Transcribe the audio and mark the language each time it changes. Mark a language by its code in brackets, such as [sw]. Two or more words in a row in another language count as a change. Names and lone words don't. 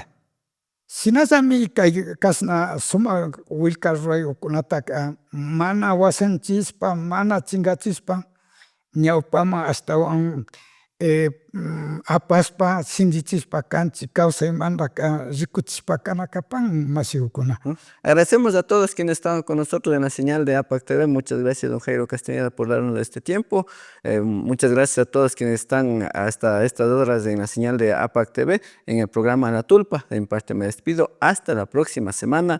[qu] Shinallami kay kashna sumak willka ruraykunataka mana washanchishpa mana chinkachishpa ñawpaman ashtawan apashpa shinchichishpa kanchik kawsaymantaka rikuchishpa kana kapan mashigukuna. [es] Agradecemos a todos quienes estaban con nosotros en la señal de APAC TV. Muchas gracias, don Jairo Castañeda, por darnos este tiempo. Muchas gracias a todos quienes están hasta estas horas en la señal de APAC TV, en el programa La Tulpa. De mi parte me despido. Hasta la próxima semana.